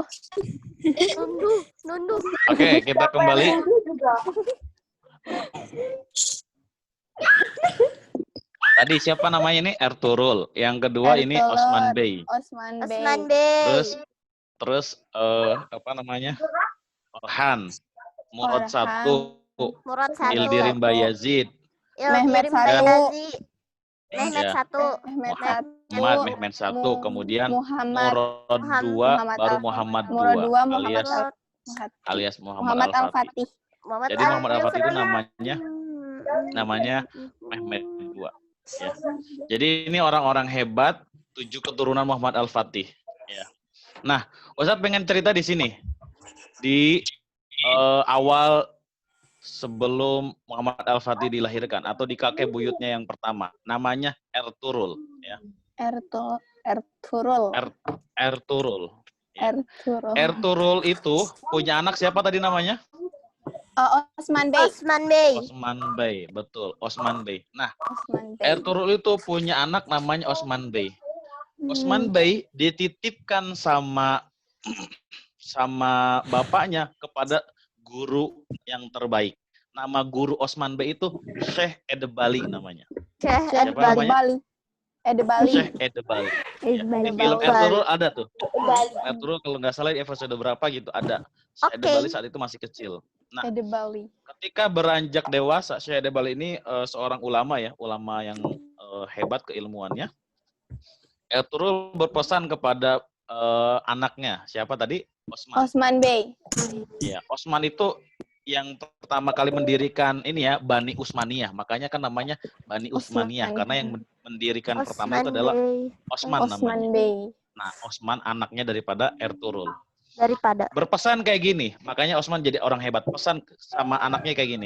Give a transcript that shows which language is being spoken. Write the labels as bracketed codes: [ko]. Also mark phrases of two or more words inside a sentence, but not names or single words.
[id] Nunduh. Oke, kita kembali. Juga. Tadi siapa namanya ini? Ertuğrul. Yang kedua ini Ertuğrul. Osman Bey. Osman Bey. Osman Bey. Terus apa namanya? Orhan. Murad Orhan. 1. Murad 1. Ildirim Bayazid. Mehmet Ildirim 1. Bayazid. Mehmet Ya. 1. Mehmet 1. Mehmet 1. Kemudian Muhammad. Murad 2. Baru Muhammad 2. Murad 2. alias Muhammad Al-Fatih. Jadi Muhammad Al-Fatih itu namanya Mehmet 2. Ya. Jadi ini orang-orang hebat, 7 keturunan Muhammad Al-Fatih. Ya. Nah, Ustadz pengen cerita di sini. Di awal sebelum Muhammad Al-Fatih dilahirkan atau di kakek buyutnya yang pertama, namanya Ertuğrul. Ya. Ertuğrul. Ertuğrul. Ertuğrul. Ertuğrul itu punya anak siapa tadi namanya? Osman Bey. Osman Bey. Osman Bey, betul. Osman Bey. Nah, Osman Bey. Ertuğrul itu punya anak namanya Osman Bey. Osman Bey dititipkan sama sama bapaknya kepada guru yang terbaik. Nama guru Osman Bey itu Syekh Edebali namanya. Syekh Syekh Siapa namanya? Edebali. Syekh Edebali. Ya. Di film Ertugrul ada tuh. Ertugrul kalau nggak salah di episode berapa gitu ada. Syekh Edebali saat itu masih kecil. Nah, Edebali. ketika beranjak dewasa, Syekh Edebali ini seorang ulama ya, ulama yang hebat keilmuannya. Ertugrul berpesan kepada anaknya, siapa tadi? Osman. Osman Bey. Ya, Osman itu yang pertama kali mendirikan ini ya, Bani Utsmaniyah. Makanya kan namanya Bani Utsmaniyah karena yang mendirikan pertama itu adalah Osman namanya. Osman Bey. Nah, Osman anaknya daripada Ertugrul. Daripada. Berpesan kayak gini, makanya Osman jadi orang hebat. Pesan sama anaknya kayak gini.